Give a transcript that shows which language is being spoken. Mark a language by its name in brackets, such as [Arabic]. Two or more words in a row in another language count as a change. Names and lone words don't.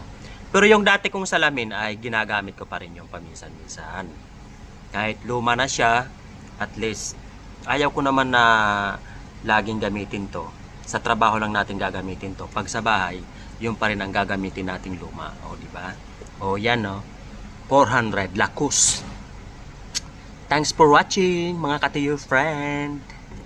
[Filipino] Pero yung dati kong salamin ay ginagamit ko pa rin yung paminsan-minsan. Kahit luma na siya, [English] at least [Filipino] ayaw ko naman na laging gamitin to. Sa trabaho lang natin gagamitin to. Pag sa bahay, yung pa rin ang gagamitin nating luma. O di ba? O yan no. 400 Lakus. [English] Thanks for watching [Filipino] mga katiyo [English] friend.